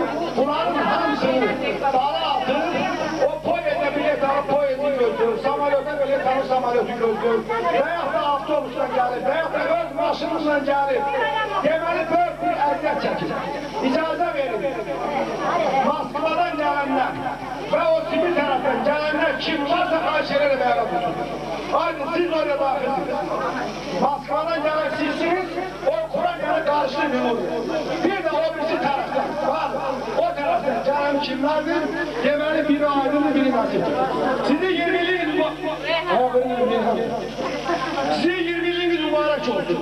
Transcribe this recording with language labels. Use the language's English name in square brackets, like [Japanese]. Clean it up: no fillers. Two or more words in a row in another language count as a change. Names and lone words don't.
[Azerbaijani] Bunların hamısını dara atır, o poyede bilet alıp poyedi götürür, samalyota bilet alır, samalyotu götürür. Veyahut da avtobusla gəlir, veyahut da öz maşınımla gəlir. Deməli, böyük bir əziyyət çəkir. İcazə verin. Moskvadan gələnlər və o Sibir tərəfdən gələnlər kim varsa xahiş edərək məlumat tutun. Haydi siz oraya daxilsiniz. [Turkish] Moskvadan gelen sizsiniz, o Kur'an'la karşılıyor. Bir de o birisi taraftan var. O taraftan gelen kimlerdir? [Azerbaijani] Deməli biri aydındır, biri nasiptir. [Turkish] Sizi 20'liğiniz mübarek olsun.